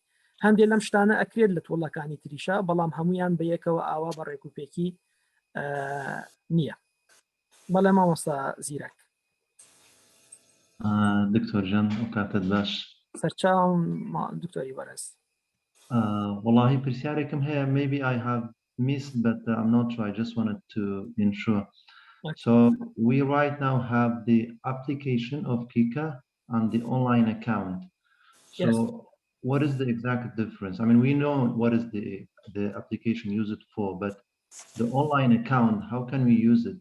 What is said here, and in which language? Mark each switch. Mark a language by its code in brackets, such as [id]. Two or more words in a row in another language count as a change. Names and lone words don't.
[ckb] هەندێک لەم شتانە ئەکرێت لە توڵەکانی تریشە بەڵام هەمویان بە یەکەوە ئاوا بە ڕێکوپێکی نییە. بەڵێ مامۆستا زیرەک. دکتۆر ژان ئەو کاتت باش. سەرچاوم دکتۆری بەرز. والله پرسیارێکم هەیە [en] maybe I have missed but I'm not sure. I just wanted to ensure. Okay. So we right now have the application of Qiqqa and the online account. So yes. What is the exact difference? I mean, we know what is the application used for, but the online account, how can we use it?